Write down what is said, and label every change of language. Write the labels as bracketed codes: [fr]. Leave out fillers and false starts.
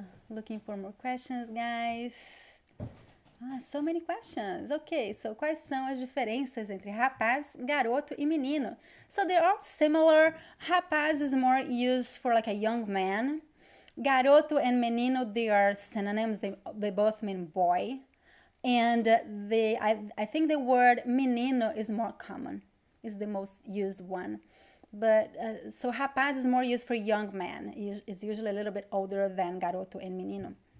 [en] Looking for more questions, guys. So many questions. Okay, so [pt] quais são as diferenças entre rapaz, garoto e menino? [en] So they're all similar. Rapaz is more used for like a young man. Garoto and menino, they are synonyms. They both mean boy. And I think the word menino is more common, is the most used one. But so rapaz is more used for young man. It's usually a little bit older than garoto and menino.